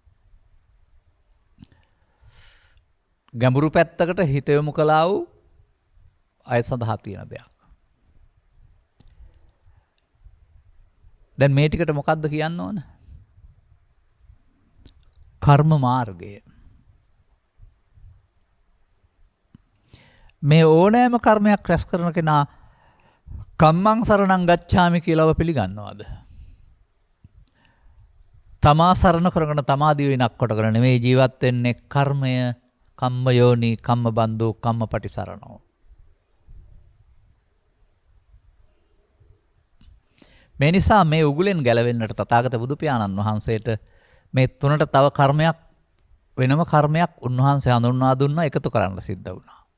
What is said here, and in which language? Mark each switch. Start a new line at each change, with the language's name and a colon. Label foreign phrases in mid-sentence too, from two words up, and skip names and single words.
Sinhala: ගැඹුරු පැත්තකට හිත යොමු කළා වූ අය සඳහා තියෙන දෙයක්. දැන් මේ ටිකට මොකද්ද කියන්න ඕන? කර්ම මාර්ගය. මේ ඕනෑම කර්මයක් රැස් කරන කෙනා
Pali: කම්මං සරණං ගච්ඡාමි
Sinhala: කියලාව පිළිගන්නවද? තමා සරණ කරගෙන තමා දිවිනක් කොටගෙන නෙමෙයි ජීවත් වෙන්නේ. කර්මය
Pali: කම්ම යෝනි කම්ම බන්ධෝ කම්මපටිසරණෝ.
Sinhala: මේ නිසා මේ උගුලෙන් ගැලවෙන්නට තථාගත බුදු පියාණන් වහන්සේට මේ තුනට තව කර්මයක් වෙනම කර්මයක් උන්වහන්සේ හඳුන්වා දුන්නා, එකතු කරන්න සිද්ධ වුණා.